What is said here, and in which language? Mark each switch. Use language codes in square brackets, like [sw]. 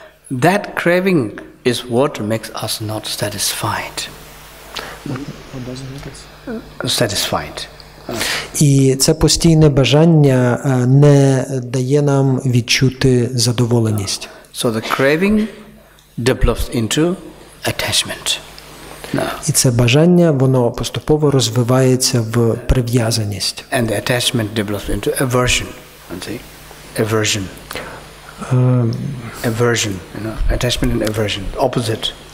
[en] That craving is what makes us not satisfied. Satisfied. [uk] І це постійне бажання не дає нам відчути задоволеність. [en] So the craving develops into attachment. [uk] І це бажання, воно поступово розвивається в прив'язаність. [en] And the attachment develops into aversion. Aversion. Aversion, attachment and aversion, opposite.